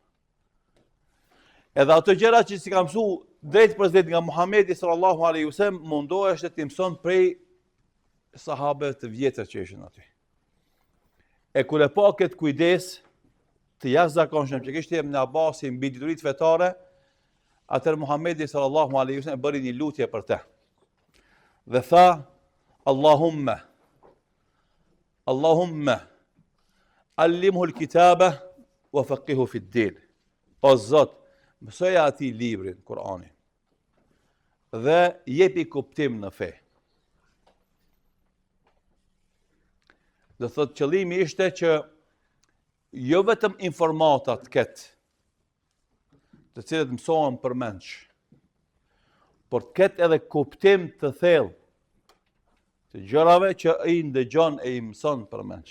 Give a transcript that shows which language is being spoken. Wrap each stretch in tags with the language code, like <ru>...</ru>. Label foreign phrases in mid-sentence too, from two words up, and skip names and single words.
<sq>Edhe ato gjëra që si ka mësuar drejt për drejt nga Muhamedi</sq> <ar>صلى الله عليه وسلم</ar> <sq>mundoheshte t'i mëson prej sahabëve të vjetër që ishin aty. E kur e pa këtë kujdes të jashtëzakonshëm që kishte Ibn Abasi mbi dituritë fetare, atëherë Muhamedi</sq> <ar>صلى الله عليه وسلم</ar> <sq>bëri një lutje për të. Dhe tha:</sq> <ar>اللهم علمه الكتاب وفقهه في الدين.</ar> <sq>O Zot, mësoja atij librin, Kur'anin. Dhe jepi kuptim në fe. Do thot qëllimi ishte që jo vetëm informatat ketë, të cilët mësohen për menç, por të ketë edhe kuptim të thellë të gjërave që i ndëgjon e i mëson për menç.</sq>